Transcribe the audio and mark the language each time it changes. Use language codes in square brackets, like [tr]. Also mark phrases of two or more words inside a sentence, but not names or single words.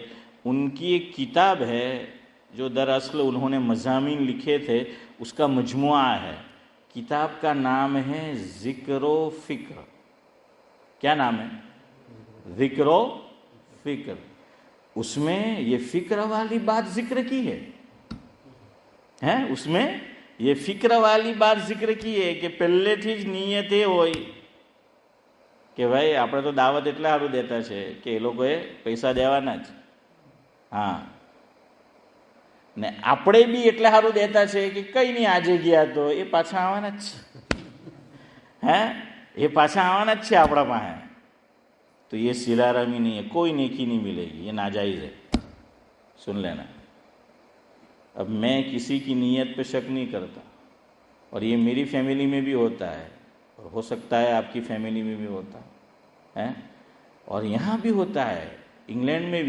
[ur] ان کی ایک کتاب ہے جو دراصل انہوں نے مضامین لکھے تھے، اس کا مجموعہ ہے، کتاب کا نام ہے ذکر و فکر۔ کیا نام ہے؟ ذکر و فکر۔ اس میں یہ فکر والی بات ذکر کی ہے، اس میں یہ فکر والی بات ذکر کی ہے کہ [gu] પહેલેથી જ નિયત એ હોય કે ભાઈ આપણે તો દાવત એટલા સારું દેતા છે કે એ લોકોએ પૈસા દેવાના જ, ને આપણે બી એટલા સારું દેતા છે કે કઈ નહીં આજે ગયા તો એ પાછા આવવાના જ છે, એ પાછા આવવાના જ છે આપણા પાસે। [ur] تو یہ سلارمی نہیں ہے، کوئی نیکی نہیں ملے گی، یہ ناجائز ہے، سن لینا۔ اب میں کسی کی نیت پہ شک نہیں کرتا، اور یہ میری فیملی میں بھی ہوتا ہے، اور ہو سکتا ہے آپ کی فیملی میں بھی ہوتا ہے، اور یہاں بھی ہوتا ہے، انگلینڈ میں بھی۔